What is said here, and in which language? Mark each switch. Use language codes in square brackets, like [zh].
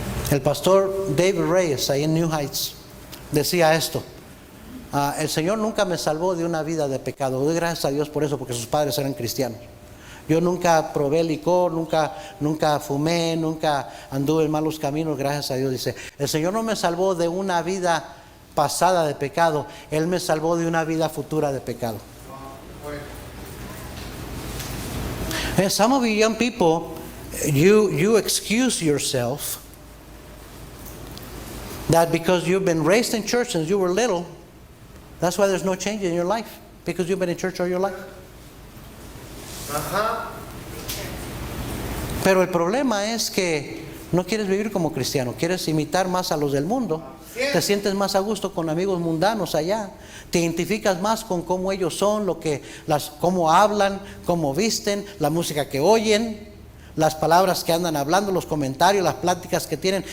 [es] El pastor David Reyes, ahí en New Heights, decía esto: el Señor nunca me salvó de una vida de pecado. Doy gracias a Dios por eso, porque sus padres eran cristianos. Yo nunca probé licor, nunca fumé, nunca anduve en malos caminos, gracias a Dios. Dice, el Señor no me salvó de una vida pasada de pecado, Él me salvó de una vida futura de pecado. [en] And some of you young people, you excuse yourself that because you've been raised in church since you were little, that's why there's no change in your life, because you've been in church all your life. [es] Ajá. Pero el problema es que no quieres vivir como cristiano, quieres imitar más a los del mundo. Te sientes más a gusto con amigos mundanos allá. Te identificas más con cómo ellos son, cómo hablan, cómo visten, la música que oyen, las palabras que andan hablando, los comentarios, las pláticas que tienen.